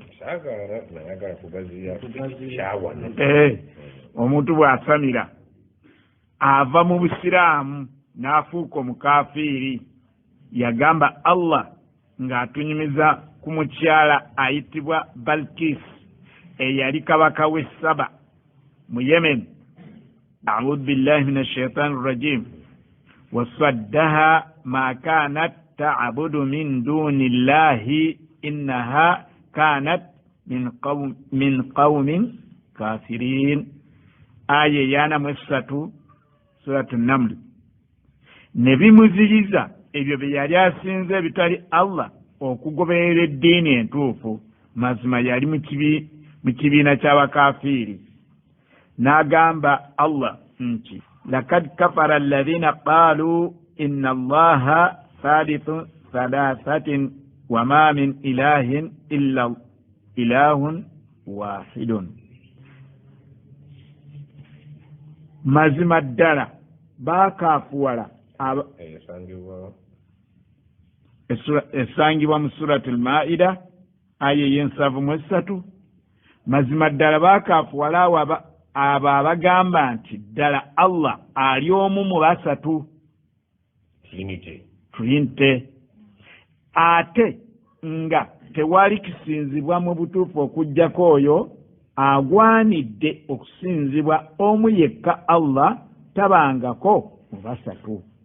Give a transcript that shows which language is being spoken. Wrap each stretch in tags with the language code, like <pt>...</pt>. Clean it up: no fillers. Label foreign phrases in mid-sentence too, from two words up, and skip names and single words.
<lg>nayagala kugaziya kyawana. Omuntu bw'asamira ava mu busiraamu n'afuuka omukafiiri. Yagamba Allah ng'atunyumiza ku mukyala ayitibwa Balkis eyali kabaka w'e Saba mu Yemen.</lg> <ar>أعوذ بالله من الشيطان الرجيم. وصدها ما كانت تعبد من دون الله إنها كانت من قوم كافرين.</ar> <lg>Aya yana mu 3 suratu Naml. Ne bimuziriza ebyo bye yali asinze ebitali Allah okugoberera eddiini entuufu, mazima yali mu kibiina ky'abakafiiri. N'agamba Allah nti</lg> <ar>لقد كفر الذين قالوا إن الله ثالث ثلاثة وما من إله إلا إله واحد.</ar> <lg>Mazima ddala baakaafuwala esangibwa mu surati al-Maida aya y'ensavumwesatu. Mazima ddala baakaafuwala abo abagamba nti ddala Allah ali omu mu basatu, Trinity, ate nga tewali kisinzibwa mu butuufu okuggyako oyo agwanidde okusinzibwa omu yekka Allah, tabangako mu basatu.</lg>